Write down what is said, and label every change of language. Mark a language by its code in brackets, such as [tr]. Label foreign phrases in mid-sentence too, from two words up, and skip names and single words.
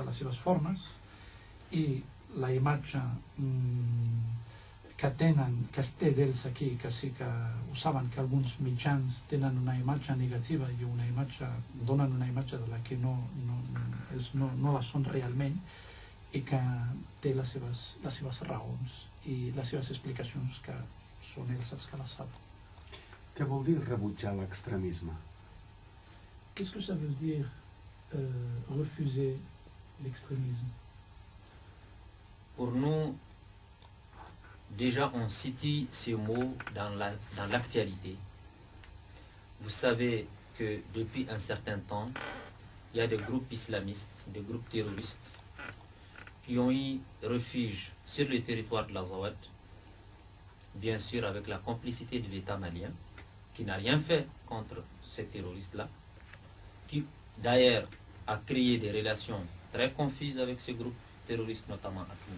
[ca] les seves formes, i la imatge que es té d'ells aquí, que sí que ho saben, que alguns mitjans tenen una imatge negativa i donen una imatge de la que ells no la són realment, i que té les seves raons i les seves explicacions, que són ells els que les saben. Què vol dir rebutjar l'extremisme? [fr] Qu'est-ce que ça veut dire refuser l'extrémisme? Pour nous, déjà on situe ce mot dans l'actualité. vous savez que depuis un certain temps, il y a des groupes islamistes, des groupes terroristes qui ont eu refuge sur le territoire de l'Azawad, bien sûr avec la complicité de l'État malien, qui n'a rien fait contre ces terroristes-là, qui d'ailleurs a créé des relations très confuses avec ces groupes terroristes, notamment AQMI.